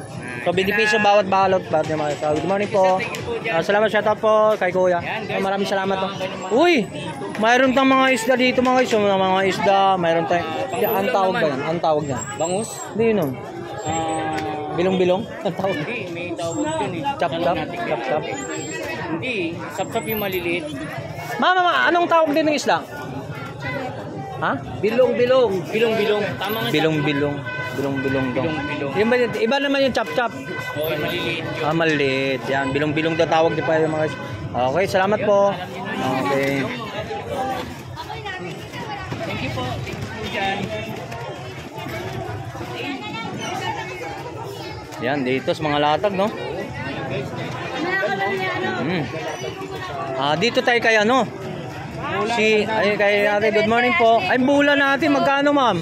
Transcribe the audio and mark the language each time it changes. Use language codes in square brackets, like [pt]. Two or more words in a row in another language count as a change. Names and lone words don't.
[tl] So 20 pesos bawat balot. [en] Good morning [tl] po. Salamat, shoutout po kay Kuya. Maraming salamat. Uy, mayroon tayong mga isda dito mga guys. Mga isda, mayroon tayong. Ang tawag ba yan? Ang tawag niya. Bangus? Hindi yun. Bilong-bilong? Ang tawag. Hindi, may tawag yun eh. Chop-chop? Chop-chop? Hindi, sap-sap yung maliliit. Mama, anong tawag din ng isda? Ha? Bilong-bilong. Bilong-bilong. Tama nga. Bilong-bilong. Bilong-bilong daw. Bilong-bilong. Iba naman yung chop-chop. Oo, maliliit. Maliliit. Yan, bilong-bilong daw tawag di pa yung mga. Okay, salamat po. Okay. [en] Thank you po. Thank you [tl] po dyan. Yan, dito sa mga latag, no? Dito tayo kay ano? Kay ate, [en] good morning [tl] po. Ay, bula natin, magkano ma'am?